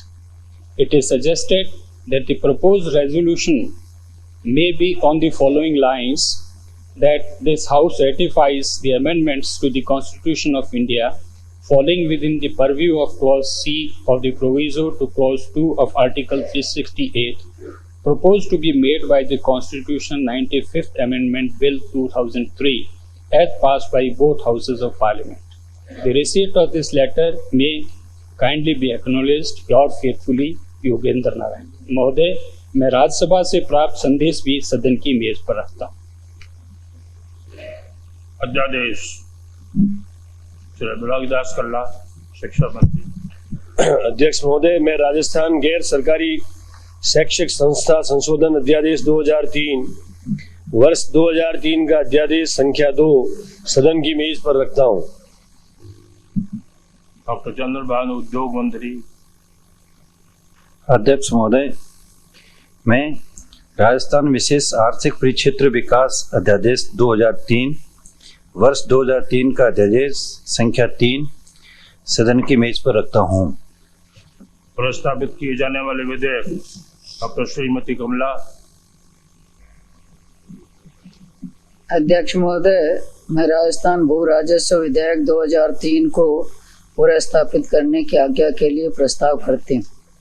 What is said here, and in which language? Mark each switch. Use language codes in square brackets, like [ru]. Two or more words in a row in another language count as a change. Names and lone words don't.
[en] It is suggested that the proposed resolution may be on the following lines: that this House ratifies the amendments to the Constitution of India falling within the purview of Clause C of the proviso to Clause 2 of Article 368 proposed to be made by the Constitution 95th Amendment Bill 2003 as passed by both Houses of Parliament. The receipt of this letter may kindly be acknowledged. Yours faithfully, [hi] योगेंद्र नारायण। महोदय, मैं राज्यसभा से प्राप्त संदेश भी सदन की मेज पर रखता हूँ। अध्यादेश श्री बिलासदास कल्ला, शिक्षा मंत्री। अध्यक्ष महोदय, मैं राजस्थान गैर सरकारी शैक्षिक संस्था संशोधन अध्यादेश 2003 वर्ष 2003 का अध्यादेश संख्या 2 सदन की मेज पर रखता हूँ। डॉक्टर चंद्रभानु, उद्योग मंत्री। अध्यक्ष महोदय, मैं राजस्थान विशेष आर्थिक परिक्षेत्र विकास अध्यादेश 2003 वर्ष 2003 का अध्यादेश संख्या 3 सदन की मेज पर रखता हूँ। प्रस्तावित किए जाने वाले विधेयक डॉक्टर श्रीमती कमला। अध्यक्ष महोदय, मैं राजस्थान भू राजस्व विधेयक 2003 को पुनर्स्थापित करने की आज्ञा के लिए प्रस्ताव करती हूँ।